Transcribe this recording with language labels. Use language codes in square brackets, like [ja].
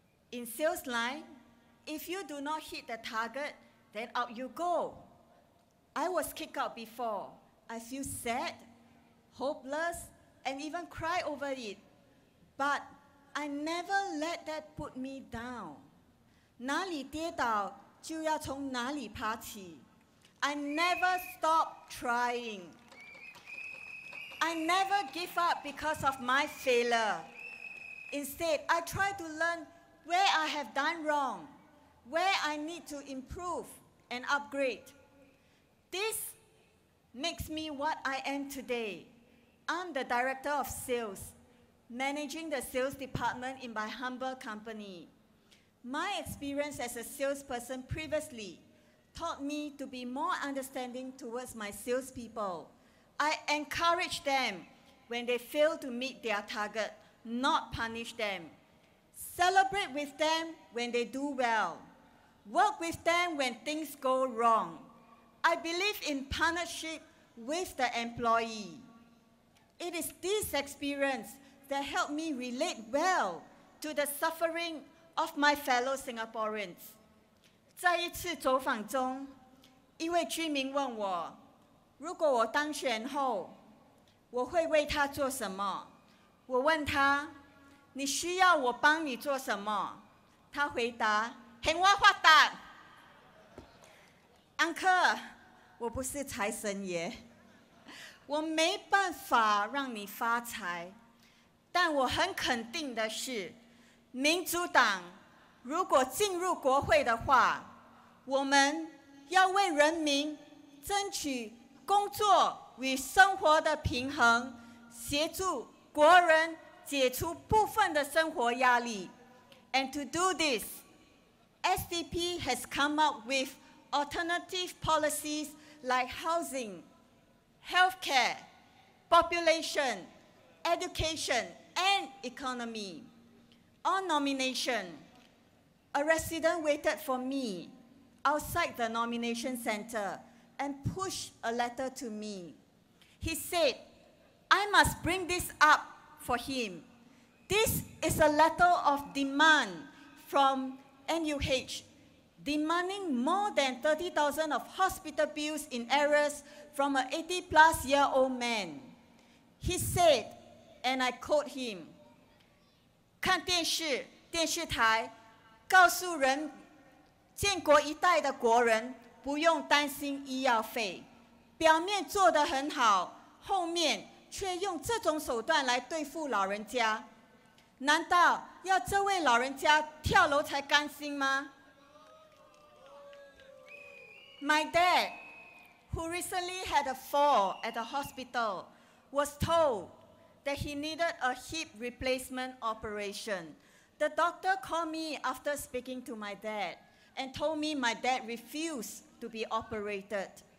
[en] In sales line, if you do not hit the target, then out you go. I was kicked out before. I feel sad, hopeless, and even cry over it. But I never let that put me down. [zh] 哪里跌倒就要从哪里爬起。 [en] I never stop trying. I never give up because of my failure. Instead, I try to learn where I have done wrong, where I need to improve and upgrade. This makes me what I am today. I'm the director of sales, managing the sales department in my humble company. My experience as a salesperson previously taught me to be more understanding towards my salespeople. I encourage them when they fail to meet their target, not punish them. Celebrate with them when they do well. work with them when things go wrong. I believe in partnership with the employee. It is this experience that helped me relate well to the suffering of my fellow Singaporeans. [zh] 在一次走访中，一位居民问我，如果我当选后，我会为他做什么？我问他，你需要我帮你做什么？他回答，很我发达。安克，我不是财神爷，我没办法让你发财，但我很肯定的是，民主党如果进入国会的话，我们要为人民争取工作与生活的平衡，协助国人解除部分的生活压力。 [en] And to do this, SDP has come up with alternative policies like housing, healthcare, population, education, and economy. On nomination, a resident waited for me outside the nomination center and pushed a letter to me. He said, I must bring this up for him. This is a letter of demand from NUH, demanding more than 30,000 of hospital bills in arrears from an 80-plus-year-old man. He said, and I quote him, [zh] 看电视台告诉人建国一代的国人不用担心医药费，表面做得很好，后面却用这种手段来对付老人家。难道要这位老人家跳楼才甘心吗？ [en] My dad, who recently had a fall at the hospital, was told that he needed a hip replacement operation. The doctor called me after speaking to my dad and told me my dad refused to be operated.